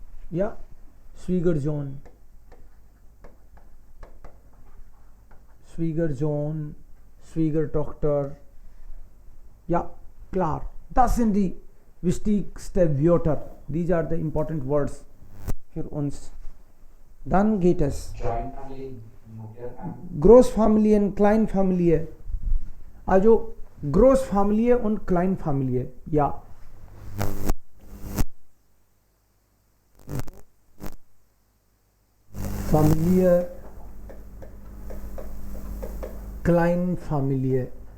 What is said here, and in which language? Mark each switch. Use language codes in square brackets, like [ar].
[de] Ja, Schwiegersohn. Schwiegersohn, Schwiegertochter. Ja, klar. Das sind die wichtigsten Wörter. [en] These are the important words [de] für uns. Dann geht es. [en] Joint family, nuclear family. [de] Großfamilien, Kleinfamilie. Also Großfamilie und Kleinfamilie. Ja. Familie, Kleinfamilie.